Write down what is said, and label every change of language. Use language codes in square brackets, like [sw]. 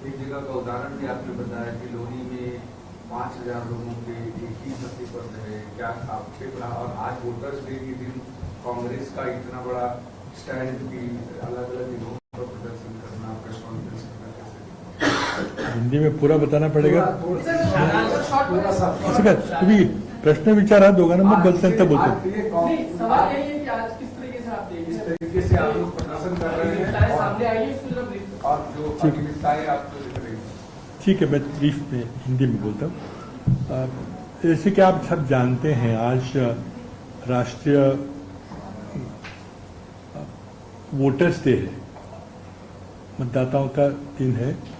[hi] का उदाहरण भी आपने बताया कि लोनी में 5,000 लोगों के एक ही मत पर है, क्या आपके और आज वोटर्स डे के दिन कांग्रेस का इतना बड़ा स्टैंड भी अलग अलग दिनों पर प्रदर्शन करना, प्रेस कॉन्फ्रेंस करना, हिंदी में पूरा बताना पड़ेगा. [mr] असं काय तुम्ही प्रश्न विचारा, दोघांना मग बोलता बोलतो. [hi] सवाल यही है कि आज किस तरीके से आप इस तरीके से आप लोग प्रदर्शन कर रहे हैं सामने आइए और जो अनियमितताएं आपको दिख रही हैं. ठीक है, मैं ब्रीफ में हिंदी में बोलता हूँ. जैसे कि आप सब जानते हैं, आज राष्ट्रीय वोटर्स डे है, मतदाताओं का दिन है.